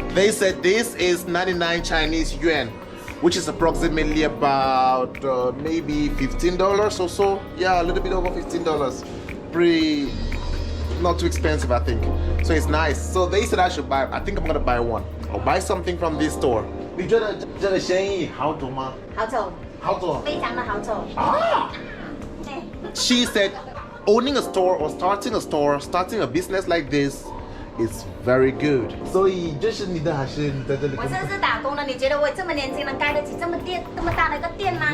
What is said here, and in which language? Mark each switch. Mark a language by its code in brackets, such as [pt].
[en] They said this is 99 Chinese yuan. which is approximately about maybe $15 or so. Yeah, a little bit over $15. Pretty, not too expensive, I think. So it's nice. So they said I should buy. I think I'm gonna buy one. I'll buy something from this store. [zh] 你觉得这个生意好做吗？好走，好做。非常的好走。 Ah. 对， [en] She said owning a store or starting a store, starting a business like this is very good. [zh] 所以这是你的还是你在这里工作？我这是打工的，你觉得我这么年轻能开得起这么大的一个店吗？